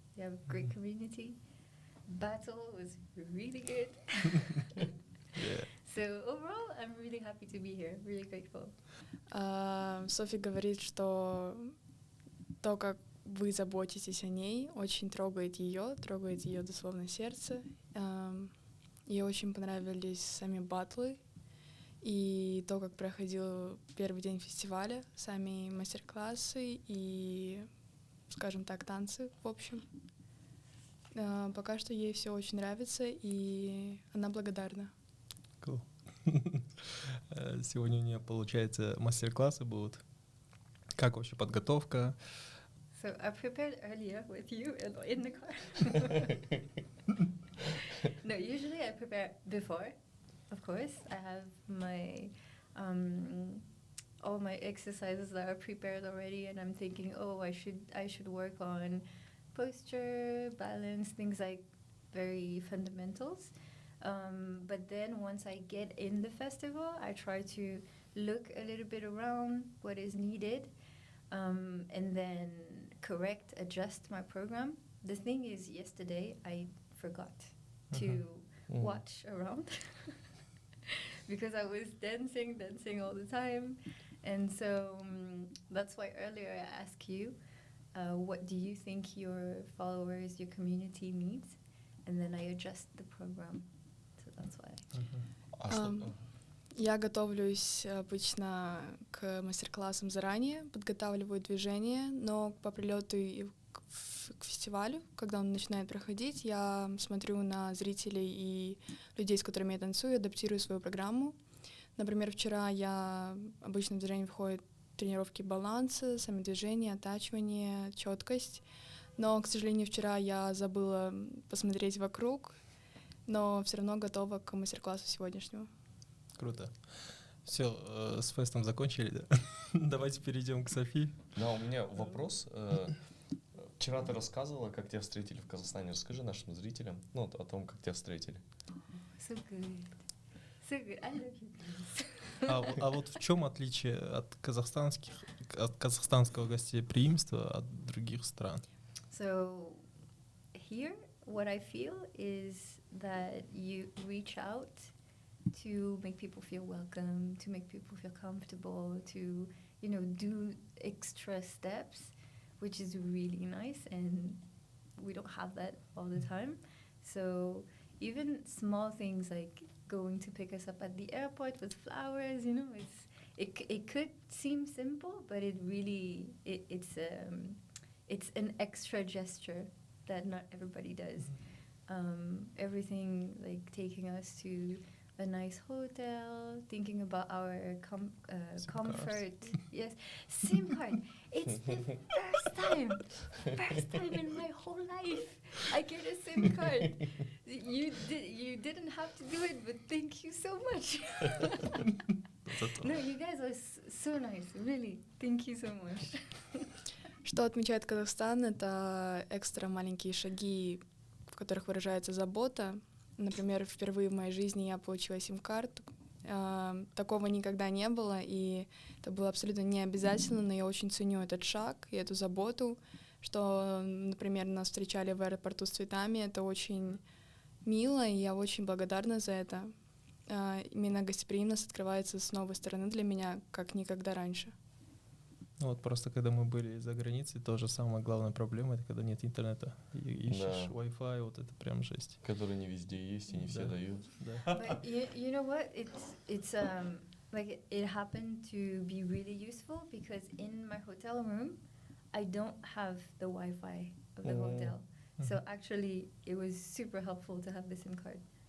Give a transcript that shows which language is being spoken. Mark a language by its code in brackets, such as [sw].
[en] They have a great community. Battle was really good. Yeah. So overall, I'm really happy to be here. Really grateful. [ru] Софи говорит, что то, как вы заботитесь о ней, очень трогает ее дословно сердце. Ей очень понравились сами батлы и то, как проходил первый день фестиваля, сами мастер-классы и, скажем так, танцы, в общем. Пока что ей все очень нравится, и она благодарна. [en] Cool. [ru] Сегодня у нее, получается, мастер-классы будут. Как вообще подготовка? [en] So I prepared earlier with you in the car. No, usually I prepare before. Of course, I have my all my exercises that are prepared already, and I'm thinking, oh, I should work on posture, balance, things like very fundamentals. But then once I get in the festival, I try to look a little bit around what is needed, and then adjust my program. The thing is, yesterday I forgot to watch around because I was dancing all the time, and so that's why earlier I asked you, what do you think your followers, your community needs, and then I adjust the program. So that's why. [ru] Я готовлюсь обычно к мастер-классам заранее, подготавливаю движения, но по прилету к фестивалю, когда он начинает проходить, я смотрю на зрителей и людей, с которыми я танцую, адаптирую свою программу. Например, вчера обычно в движение входят тренировки баланса, сами движения, оттачивание, четкость. Но, к сожалению, вчера я забыла посмотреть вокруг, но все равно готова к мастер-классу сегодняшнему. Круто. Все, с фестом закончили, да? Давайте перейдем к Софи. Да, у меня вопрос. Вчера ты рассказывала, как тебя встретили в Казахстане. Расскажи нашим зрителям о том, как тебя встретили. [en] So good. So good. I love you guys. [ru] А вот в чем отличие от казахстанского гостеприимства от других стран? [en] So here, what I feel is that you reach out to make people feel welcome, to make people feel comfortable, to, do extra steps, which is really nice, and we don't have that all the time. So even small things like going to pick us up at the airport with flowers, it could seem simple, but it really it's an extra gesture that not everybody does. Everything like taking us to a nice hotel, thinking about our comfort. Yes, SIM card. It's the first time in my whole life I get a SIM card. You didn't have to do it, but thank you so much. No, you guys are so nice. Really, thank you so much. [ru] Что отмечает Казахстан, это экстра маленькие шаги, в которых выражается забота. Например, впервые в моей жизни я получила сим-карту, Такого никогда не было, и это было абсолютно не обязательно, но я очень ценю этот шаг и эту заботу, что, например, нас встречали в аэропорту с цветами, это очень мило, и я очень благодарна за это. Именно гостеприимность открывается с новой стороны для меня, как никогда раньше. Ну вот просто когда мы были за границей, тоже самая главная проблема, это когда нет интернета. И ищешь Wi-Fi, вот это прям жесть. Который не везде есть и не все дают. Да. [en] But you know what? It's like it happened to be really useful because in my hotel room, I don't have the Wi-Fi of the hotel. So actually, it was super helpful to have the SIM card.